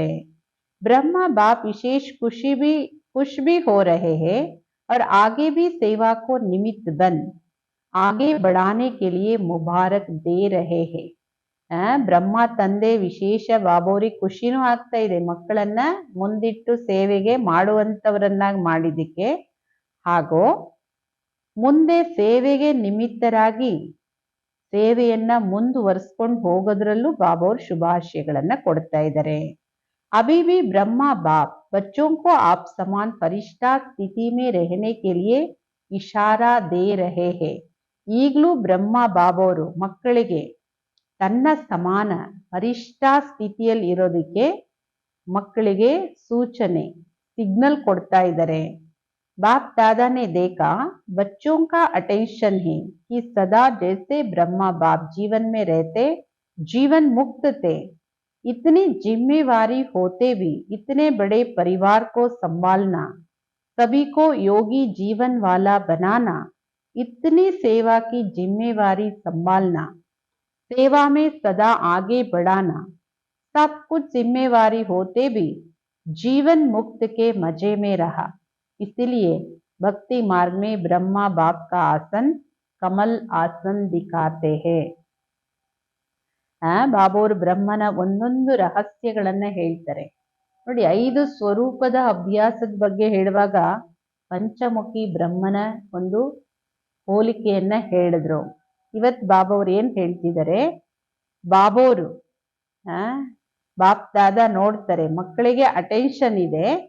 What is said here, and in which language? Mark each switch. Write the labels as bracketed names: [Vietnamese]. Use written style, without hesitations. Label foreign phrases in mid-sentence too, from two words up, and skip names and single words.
[Hindi] ಬ್ರಹ್ಮ ಬಾಪ್ ವಿಶೇಷ खुश भी हो रहे हैं और आगे भी सेवा को निमित्त बन आगे बढ़ाने के लिए मुबारक दे रहे हैं. [Kannada] ಬ್ರಹ್ಮ ತಂದೆ ವಿಶೇಷ ಬಾಬೋರಿಗೆ ಖುಷಿನೂ ಆಗ್ತಾ ಇದೆ, ಮಕ್ಕಳನ್ನ ಮುಂದಿಟ್ಟು ಸೇವೆಗೆ ಮಾಡುವಂತವರನ್ನಾಗಿ ಮಾಡಿದ್ದಕ್ಕೆ. ಹಾಗೂ ಮುಂದೆ ಸೇವೆಗೆ ನಿಮಿತ್ತರಾಗಿ ಸೇವೆಯನ್ನ ಮುಂದುವರಿಸ್ಕೊಂಡು ಹೋಗೋದ್ರಲ್ಲೂ ಬಾಬೋರ್ ಶುಭಾಶಯಗಳನ್ನ ಕೊಡ್ತಾ ಇದ್ದಾರೆ. [Hindi] अभी भी ब्रह्मा बाप बच्चों को आप समान फरिश्ता स्थिति में रहने के लिए इशारा दे रहे हैं. [Kannada] ಈಗಲೂ ಬ್ರಹ್ಮ ಬಾಬೋರು ಮಕ್ಕಳಿಗೆ ತನ್ನ ಸಮಾನ ಫರಿಷ್ಠಾ ಸ್ಥಿತಿಯಲ್ಲಿ ಇರೋದಕ್ಕೆ ಮಕ್ಕಳಿಗೆ ಸೂಚನೆ, ಸಿಗ್ನಲ್ ಕೊಡ್ತಾ ಇದ್ದಾರೆ. [Hindi] बाप दादा ने देखा बच्चों का अटेंशन है कि सदा जैसे ब्रह्मा बाप जीवन में रहते जीवन मुक्त थे, इतनी जिम्मेवारी होते भी इतने बड़े परिवार को संभालना सभी को योगी जीवन वाला बनाना, इतनी सेवा की जिम्मेवारी संभालना, सेवा में सदा आगे बढ़ाना, सब कुछ जिम्मेवारी होते भी जीवन मुक्त के मजे में रहा। इसलिए भक्ति मार्ग में ब्रह्मा बाप का आसन कमल आसन दिखाते हैं। [Kannada] ಬಾಬೋರ್ ಬ್ರಹ್ಮನ ಒಂದೊಂದು ರಹಸ್ಯಗಳನ್ನ ಹೇಳ್ತಾರೆ ನೋಡಿ. 5 ಸ್ವರೂಪದ ಅಭ್ಯಾಸದ ಬಗ್ಗೆ ಹೇಳುವಾಗ ಪಂಚಮುಖಿ ಬ್ರಹ್ಮನ ಒಂದು ಹೋಲಿಕೆಯನ್ನ ಹೇಳಿದ್ರು. ಇವತ್ ಬಾಬೋರ್ ಏನ್ ಹೇಳ್ತಿದ್ದಾರೆ, ಬಾಬೋರು ಬಾಪ್ ದಾದಾ ನೋಡ್ತಾರೆ, ಮಕ್ಕಳಿಗೆ ಅಟೆನ್ಷನ್ ಇದೆ,